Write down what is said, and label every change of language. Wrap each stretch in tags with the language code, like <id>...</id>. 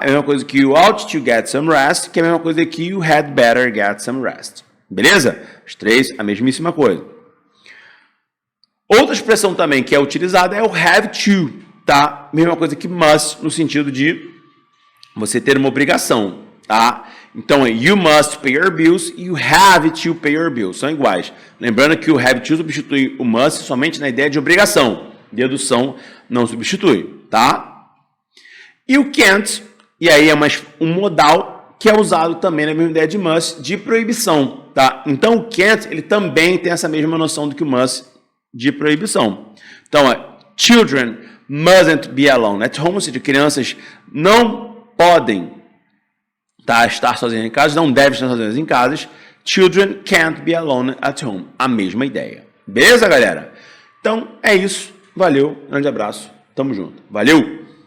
<pt>É a mesma coisa que</pt> <en>you ought to get some rest,</en> <pt>que é a mesma coisa que</pt> <en>you had better get some rest.</en> <pt>Beleza? Os três, a mesmíssima coisa. Outra expressão também que é utilizada é o have to, tá? Mesma coisa que must, no sentido de você ter uma obrigação, tá? Então,</pt> <en>you must pay your bills</en> <pt>e</pt> <en>you have to pay your bills.</en> <pt>São iguais. Lembrando que o have to substitui o must somente na ideia de obrigação. Dedução não substitui, tá? E o can't, e aí é um modal que é usado também na mesma ideia de must, de proibição, tá? Então, o can't, ele também tem essa mesma noção do que o must, de proibição. Então,</pt> <en>children mustn't be alone at home,</en> <pt>ou seja, crianças não podem estar sozinhas em casa, não devem estar sozinhas em casa.</pt> <en>Children can't be alone at home.</en> <pt>A mesma ideia. Beleza, galera? Então, é isso. Valeu, grande abraço. Tamo junto. Valeu!</pt>